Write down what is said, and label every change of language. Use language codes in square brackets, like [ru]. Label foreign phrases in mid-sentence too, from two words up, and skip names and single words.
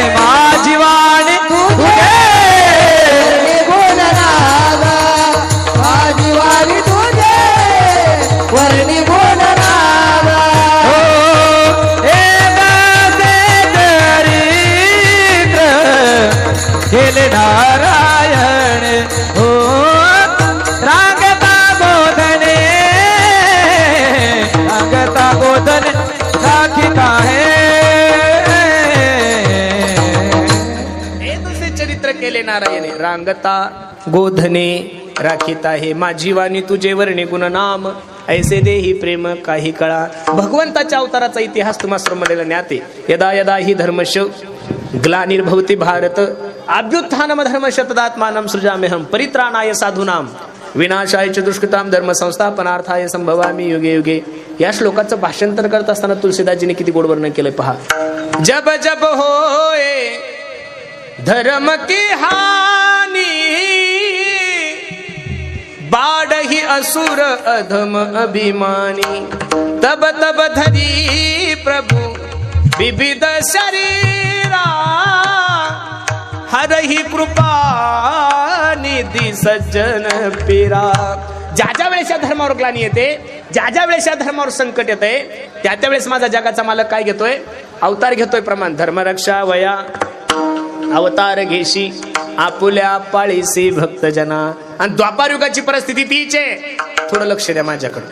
[mr] माझी वाणी तुझे गुण रागा, माझी वाणी तुझे वर्णी गुण रागा. हे दासे चरित्र केले नारायण, हो रागता गोधने, रागता गोधने राखीत आहे. हे दुसरे चरित्र केले नारायणे, रांगता गोधने राखीत आहे. माझी वाणी तुझे वर्णे गुण नाम, ऐसे देही प्रेम काही कळा. भगवंताच्या अवताराचा इतिहास तुम्हा सर्व ज्ञात आहे. [sa] यदा यदा ही धर्मश ग्लानिर्भवति भारत, अभ्युत्थानम धर्म शतदात्मानं सृजाम्यहं, परित्राणाय साधूनां, विनाशाय च दुष्कृतां, धर्म संस्थापनार्थाय संभवामि युगे युगे. [mr] या श्लोकाचं भाषांतर करत असताना तुलसीदासजीने किती गोड वर्णन केलंय पहा. [awa] जब जब होए धर्म की हानि, बाढ़ही असुर अधम अभिमानी, तब तब धरी प्रभु विविध शरीरा हरही कृपा निधी सज्जन पीरा. [mr] ज्या ज्या वेळेस या धर्मावर ग्लानी येते, ज्या ज्या वेळेस या धर्मावर संकट येते, त्या त्यावेळेस माझा जगाचा मालक काय घेतोय? अवतार घेतोय. प्रमाण धर्मरक्षा वया अवतार घेशी आपुल्या पाळीसी भक्तजना. आणि द्वापार युगाची परिस्थिती तीच आहे. थोडं लक्ष द्या माझ्याकडे.